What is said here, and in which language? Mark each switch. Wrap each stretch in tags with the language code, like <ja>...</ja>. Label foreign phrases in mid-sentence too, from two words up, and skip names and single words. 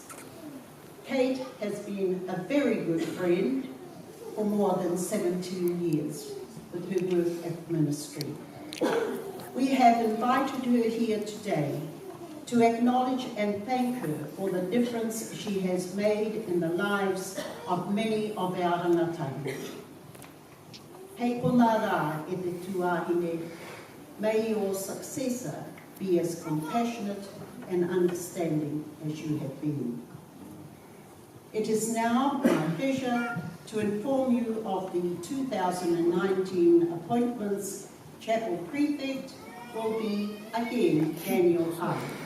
<en>Kate has been a very good friend for more than 17 years with her work at the ministry. We have invited her here today to acknowledge and thank her for the difference she has made in the lives of many of our rangatahi.</en> <mi>Hei kona rā e te tuahine,</mi> <en>may your successor be as compassionate and understanding as you have been. It is now my pleasure to inform you of the 2019 appointments. Chapel Prefect will be again Daniel Hart.</en>